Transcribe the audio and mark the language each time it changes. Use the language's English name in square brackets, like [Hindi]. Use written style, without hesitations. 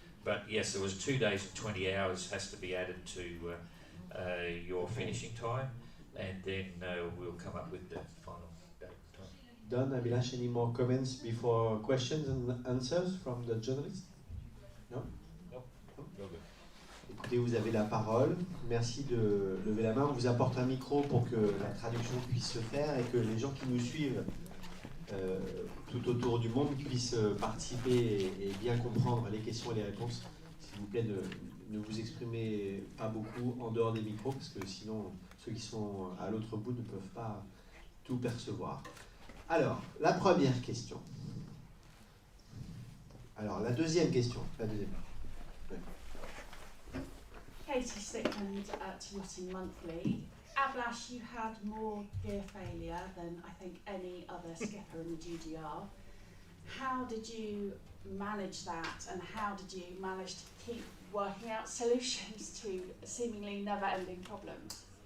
[English] But yes, there was 2 days and 20 hours has to be added to your finishing time, and then we'll come up with the final date time. Done, Abhilash, any more comments before questions and answers from the journalists? [French] Non? [English] Nope. [French] Écoutez, vous avez la parole. Merci de lever la main. On vous apporte un micro pour que la traduction puisse se faire et que les gens qui nous suivent tout autour du monde puissent participer et bien comprendre les questions et les réponses. S'il vous plaît, ne vous exprimez pas beaucoup en dehors des micros parce que sinon ceux qui sont à l'autre bout ne peuvent pas tout percevoir. Alors, la première question. Alors, la deuxième question. La deuxième. Ouais. [English] Katie Stickland at Yachting Monthly. Abhilash, you had more gear failure than I think any other skipper in the GGR. How did you manage that, and how did you manage to keep working out solutions to seemingly never-ending problems?